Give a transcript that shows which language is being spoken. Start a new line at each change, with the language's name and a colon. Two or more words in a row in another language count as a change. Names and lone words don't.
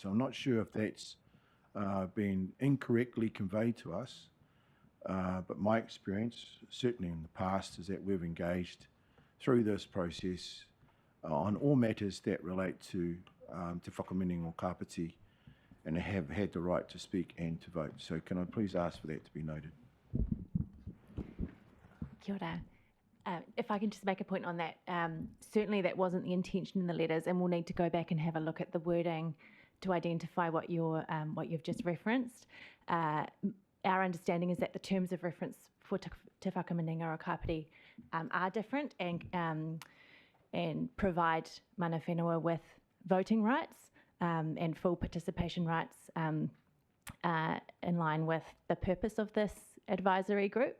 English: So I'm not sure if that's been incorrectly conveyed to us, but my experience, certainly in the past, is that we've engaged through this process on all matters that relate to Te Whakaminenga or Kāpiti, and have had the right to speak and to vote. So can I please ask for that to be noted?
Māori: Kia ora.
English: If I can just make a point on that, certainly that wasn't the intention in the letters, and we'll need to go back and have a look at the wording to identify what you've just referenced. Our understanding is that the terms of reference for Te Whakaminenga or Kāpiti are different and provide Mana Whenua with voting rights and full participation rights in line with the purpose of this advisory group.